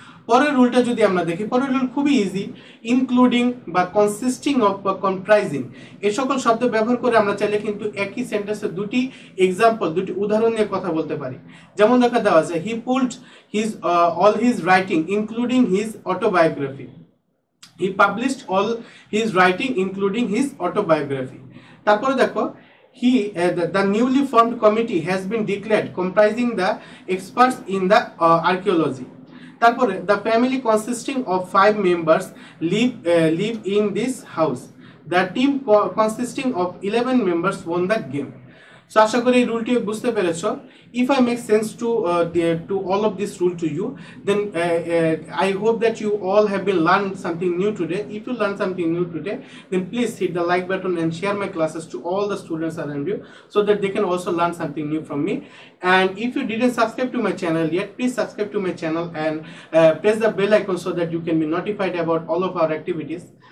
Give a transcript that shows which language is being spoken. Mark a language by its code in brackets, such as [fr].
[bn] পরের রুলটা যদি আমরা দেখি, পরের রুল খুবই ইজি, ইনক্লুডিং বা কনসিস্টিং অফ বা কম্প্রাইজিং, এই সকল শব্দ ব্যবহার করে আমরা চাইলে কিন্তু একই সেন্টেন্সে দুটি এক্সাম্পল, দুটি উদাহরণ নিয়ে কথা বলতে পারি। যেমন দেখা দেওয়া আছে [en] He pulled his all his writing including his autobiography, he published all his writing including his autobiography. [bn] তারপরে দেখো [en] the newly formed committee has been declared comprising the experts in the archaeology. [bn] তারপরে [en] the family consisting of 5 members live in this house. The team consisting of 11 members won the game. [bn] So আশা করি এই রুলটি বুঝতে পেরেছো। [en] If I make sense to all of this rule to you, then I hope that you all have been learned something new today. If you learned something new today, then please hit the like button and share my classes to all the students around you so that they can also learn something new from me. And if you didn't subscribe to my channel yet, please subscribe to my channel and press the bell icon so that you can be notified about all of our activities.